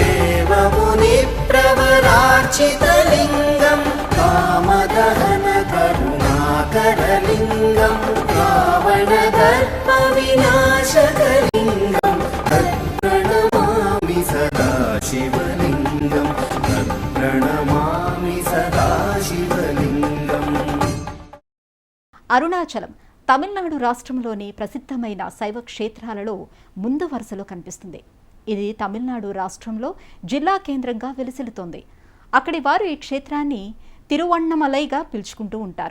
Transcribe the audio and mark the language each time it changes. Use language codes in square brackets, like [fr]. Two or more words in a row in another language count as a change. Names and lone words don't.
[sa] देवमुनिप्रवरार्चितलिङ्गं कामदहन करुणाकरलिङ्गं रावणदर्पविनाशकलिङ्गं तत्प्रणमामि सदा शिवलिङ्गं तत्प्रणमामि सदा शिवलिङ्गम्. [te] అరుణాచలం తమిళనాడు రాష్ట్రంలోని ప్రసిద్ధమైన శైవ క్షేత్రాలలో ముందు వరుసలో కనిపిస్తుంది. ఇది తమిళనాడు రాష్ట్రంలో జిల్లా కేంద్రంగా వెలిసిల్లుతోంది. అక్కడి వారు ఈ క్షేత్రాన్ని తిరువణ్ణమలైగా పిలుచుకుంటూ ఉంటారు.